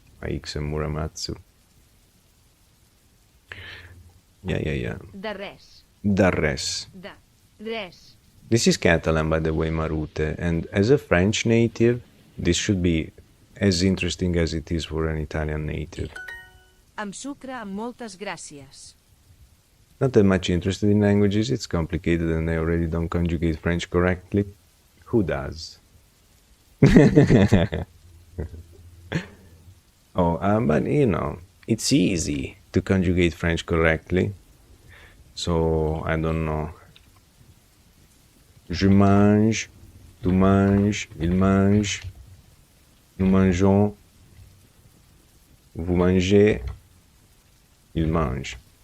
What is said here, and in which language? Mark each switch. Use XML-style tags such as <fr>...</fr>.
<en>Ix and Muramatsu. Yeah.</en> <ca>De res. Da res. De res.</ca> <en>This is Catalan, by the way, Marute. And as a French native, this should be as interesting as it is for an Italian native.</en> <ca>Amb sucre amb moltes gràcies.</ca> <en>Not that much interested in languages. It's complicated and I already don't conjugate French correctly. Who does? Oh, but you know, it's easy to conjugate French correctly. So, I don't know.</en> <fr>Je mange, tu manges, il mange, nous mangeons, vous mangez, il mange.</fr>